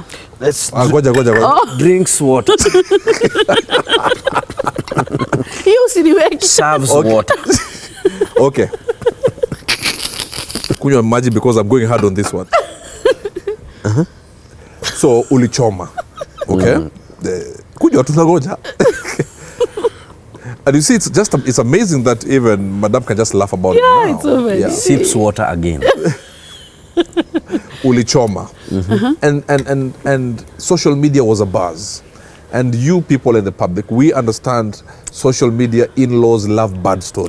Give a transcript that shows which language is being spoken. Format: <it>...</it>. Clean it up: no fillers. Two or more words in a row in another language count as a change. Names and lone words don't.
<en>Let's Oh. drinks water. You see Serves water. Okay. Can you imagine, because I'm going hard on this one.</en> <sw>So ulichoma. Okay? Kunywa tunagoja.</sw> <en>And you see, it's amazing that even Madam can just laugh about it now. It's over. Yeah. Sips water again.</en> <sw>Ulichoma.</sw> <en>And social media was a buzz. And you people in the public, we understand social media in-laws love bad stories.</en>